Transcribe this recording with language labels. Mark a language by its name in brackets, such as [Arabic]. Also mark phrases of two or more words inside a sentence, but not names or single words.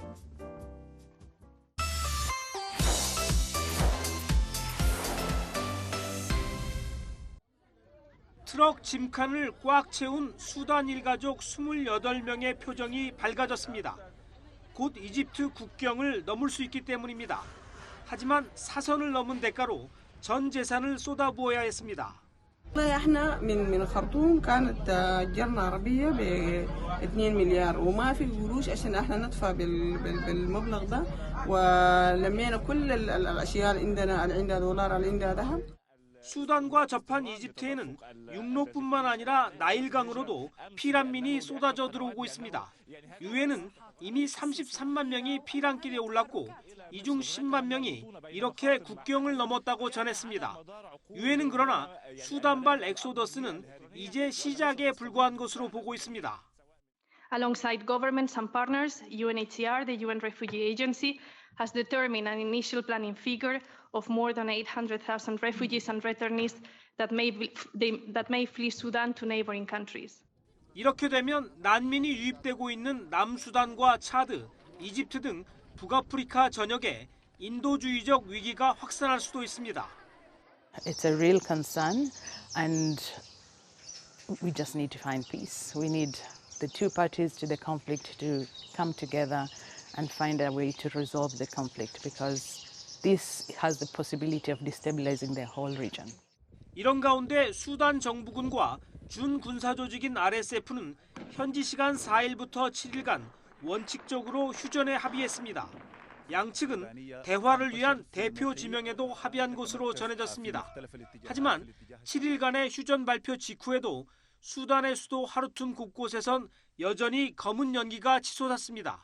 [Korean] 트럭 짐칸을 꽉 채운 수단 일가족 28명의 표정이 밝아졌습니다. 곧 이집트 국경을 넘을 수 있기 때문입니다. 하지만 사선을 넘은 대가로 전 재산을 쏟아부어야 했습니다. [Arabic] احنا من الخرطوم كانت جرنا عربيه ب 2 مليار وما في قروش عشان احنا ندفع بالمبلغ ده ولمينا كل الاشياء عندنا عندها دولار عندها ذهب. [Korean] 수단과 접한 이집트에는 육로뿐만 아니라 나일강으로도 피난민이 쏟아져 들어오고 있습니다. 유엔은 이미 33만 명이 피난길에 올랐고 이 중 10만 명이 이렇게 국경을 넘었다고 전했습니다. 유엔은 그러나 수단발 엑소더스는 이제 시작에 불과한 것으로 보고 있습니다. [English] Alongside governments and partners, UNHCR, the UN Refugee Agency, has determined an initial planning figure of more than 800,000 refugees and returnees that may flee Sudan to neighboring countries. [Korean] 이렇게 되면 난민이 유입되고 있는 남수단과 차드, 이집트 등 북아프리카 전역에 인도주의적 위기가 확산할 수도 있습니다. [English] It's a real concern and we just need to find peace. We need the two parties to the conflict to come together and find a way to resolve the conflict because this has the possibility of destabilizing the whole region. [Korean] 이런 가운데 수단 정부군과 준군사 조직인 RSF는 현지 시간 4일부터 7일간 원칙적으로 휴전에 합의했습니다. 양측은 대화를 위한 대표 지명에도 합의한 것으로 전해졌습니다. 하지만 7일간의 휴전 발표 직후에도 수단의 수도 하르툼 곳곳에선 여전히 검은 연기가 치솟았습니다.